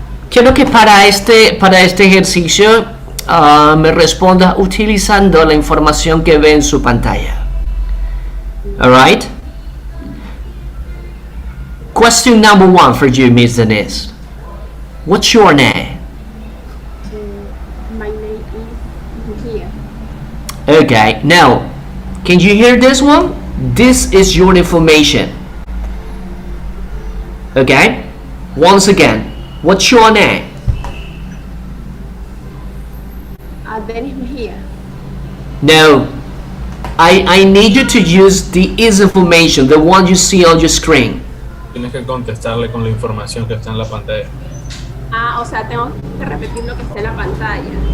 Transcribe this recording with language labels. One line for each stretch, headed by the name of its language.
Spanish: Quiero que para este ejercicio me responda utilizando la información que ve en su pantalla.
English: Alright? Question number 1 for you, Miss Denise. What's your name? My name is here. Okay, now, can you hear this one? This is your information. Okay? Once again, what's your name? Dennis here. No, I need you to use the is information, the one you see on your screen.
Spanish: Tienes que contestarle con la información que está en la pantalla. O sea, tengo que repetir lo que está en la pantalla.